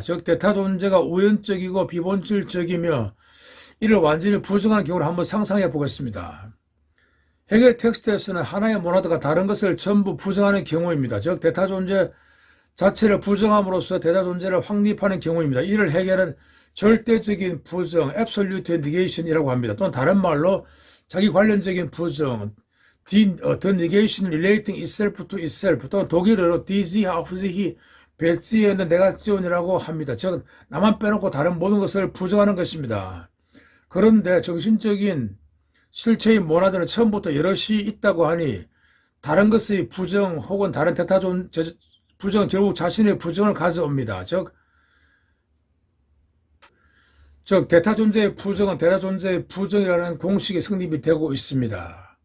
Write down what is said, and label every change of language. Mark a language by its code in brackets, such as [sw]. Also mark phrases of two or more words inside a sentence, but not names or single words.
[ko] 즉 대타 존재가 우연적이고 비본질적이며 이를 완전히 부정하는 경우를 한번 상상해 보겠습니다. 해겔 텍스트에서는 하나의 모나드가 다른 것을 전부 부정하는 경우입니다. 즉 대타 존재 자체를 부정함으로써 대자 존재를 확립하는 경우입니다. 이를 해겔은 절대적인 부정, [en] absolute negation [ko] 이라고 합니다. 또는 다른 말로 자기 관련적인 부정, [en] the negation relating itself to itself, [ko] 또는 독일어로 [de] die sich auf sich beziehende Negation [ko] 이라고 합니다. 즉 나만 빼놓고 다른 모든 것을 부정하는 것입니다. 그런데 정신적인 실체인 모나드는 처음부터 여럿이 있다고 하니 다른 것의 부정 혹은 다른 대타 존재 부정, 결국 자신의 부정을 가져옵니다. 즉 대타 존재의 부정은 대자 존재의 부정이라는 공식이 성립이 되고 있습니다.